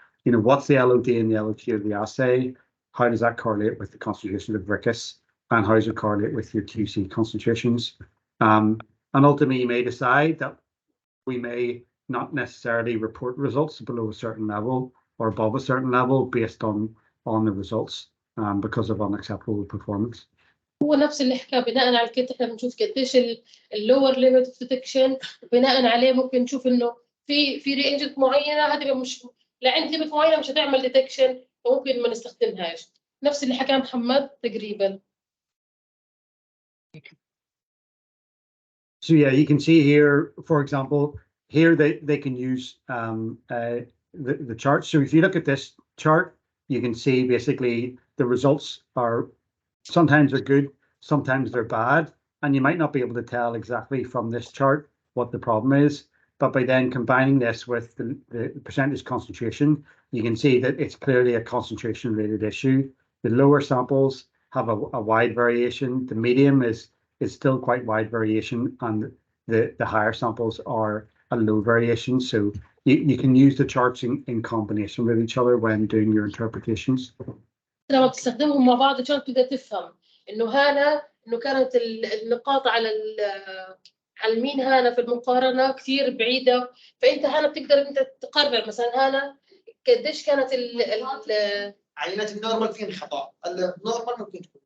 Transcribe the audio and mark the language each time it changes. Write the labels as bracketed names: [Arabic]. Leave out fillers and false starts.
[English] What's the LOD and the LOQ of the assay? How does that correlate with the concentration of RIQAS? And how does it correlate with your QC concentrations? And ultimately, you may decide that we may not necessarily report results below a certain level or above a certain level based on the results. Because of unacceptable performance. [Arabic] هو نفس اللي حكاه، بناء على الكيت احنا بنشوف قديش اللور ليميت اوف ديتكشن، وبناء عليه ممكن نشوف انه في رينجات معينه هتبقى مش لعند ليميت معينه مش هتعمل ديتكشن وممكن ما نستخدمهاش. نفس اللي حكاه محمد تقريبا. [English] So yeah, you can see here, for example, here they can use the chart. So if you look at this chart, you can see basically the results are sometimes they're good, sometimes they're bad, and you might not be able to tell exactly from this chart what the problem is. But by then combining this with the percentage concentration, you can see that it's clearly a concentration-related issue. The lower samples have a wide variation. The medium is still quite wide variation, and the higher samples are a low variation. So you can use the charts in combination with each other when doing your interpretations. [Arabic] لما بتستخدمهم مع بعض عشان تقدر تفهم انه كانت النقاط على اليمين هنا في المقارنه كثير بعيده، فانت هنا بتقدر انت تقرر مثلا هنا قديش كانت عينات النورمال فين خطا، النورمال ممكن تكون